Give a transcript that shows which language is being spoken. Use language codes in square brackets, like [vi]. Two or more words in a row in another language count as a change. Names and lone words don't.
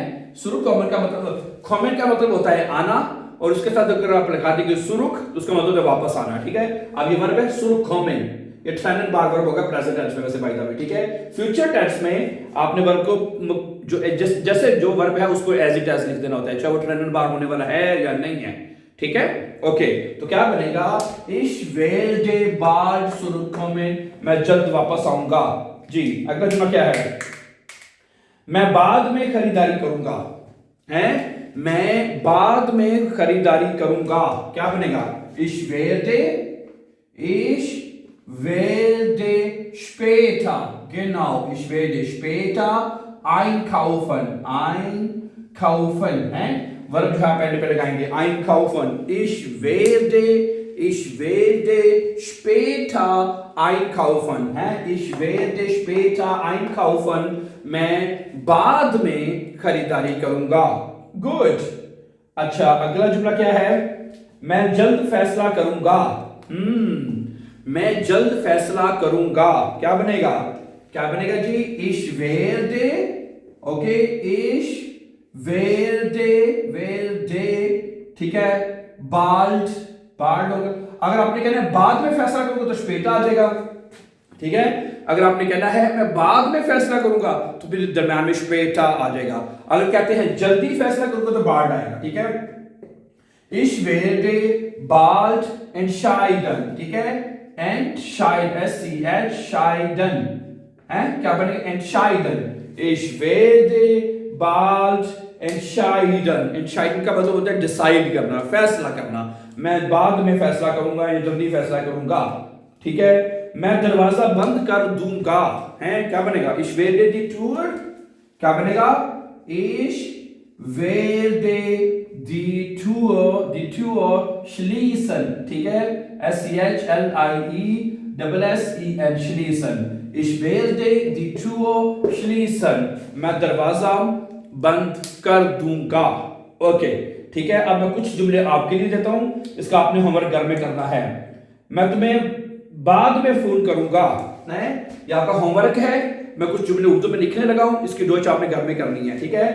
[de] zurück kommen [ur] کا مطلب، کومنٹ کا مطلب ہوتا ہے آنا، اور اس کے ساتھ اگر آپ لگا دیں گے سُرُخ تو اس کا مطلب ہے واپس آنا، ٹھیک ہے. اب یہ ورب ہے [de] zurück kommen, [ur] یہ [de] trennbar [ur] ورب ہوگا [en] present tense [ur] میں، ویسے [en] by the way, [ur] ٹھیک ہے. [en] future tense [ur] میں آپ نے ورب کو جو جیسے جو ورب ہے اس کو [en] as it as [ur] لکھ دینا ہوتا ہے، چاہے وہ [de] trennbar [ur] ہونے والا ہے یا نہیں ہے، ٹھیک ہے، اوکے. تو کیا بنے گا? [de] ich werde bald zurückkommen, [ur] میں جلد واپس آؤں گا جی. اگلا جملہ کیا ہے? میں بعد میں خریداری کروں گا، ہیں? میں بعد میں خریداری کروں گا، کیا بنے گا? [de] ich werde später, genau, ich werde später einkaufen, einkaufen, [ur] ہیں? ورب جو آپ پہلے لگائیں گے [de] einkaufen, ich werde später einkaufen, है, ich werde später einkaufen, [ur] میں بعد میں خریداری کروں گا، گڈ. اچھا، اگلا جملہ کیا ہے؟ میں جلد فیصلہ کروں گا، میں جلد فیصلہ کروں گا، کیا بنے گا? کیا بنے گا جی? [de] ich werde, ओके, ich werde, [ur] ٹھیک ہے, [de] bald, bald होगा। [ur] اگر آپ نے کہنا ہے بعد میں فیصلہ کروں گا تو später آ جائے گا، ٹھیک ہے. اگر آپ نے کہنا ہے میں بعد میں فیصلہ کروں گا تو پھر درمیان میں später آ جائے گا. اگر کہتے ہیں جلدی فیصلہ کروں گا تو bald آئے گا، ٹھیک ہے. [de] ich werde bald entscheiden, [ur] ٹھیک ہے، entscheiden، ہے، کیا بنے گا? [de] entscheiden, ich werde bald entscheiden। [ur] entscheiden کا مطلب ہوتا ہے ڈیسائیڈ کرنا، فیصلہ کرنا. میں بعد میں فیصلہ کروں گا یا جلدی فیصلہ کروں گا، ٹھیک ہے. میں دروازہ بند کر دوں گا، ہیں کیا بنے گا? [de] ich werde die Tür, [ur] کیا بنے گا? [de] ich werde die Tür schließen, [ur] ٹھیک ہے. [de] SCHLIESSEN schließen। ich werde die Tür schließen, [ur] میں دروازہ بند کر دوں گا. اوکے ٹھیک ہے. اب میں کچھ جملے آپ کے لیے دیتا ہوں، اس کا آپ نے ہوم ورک گھر میں کرنا ہے. میں تمہیں بعد میں فون کروں گا، ہے یہ آپ کا ہوم ورک ہے. میں کچھ جملے اردو میں لکھنے لگا ہوں، اس کی ڈوچ آپ نے گھر میں کرنی ہے، ٹھیک ہے.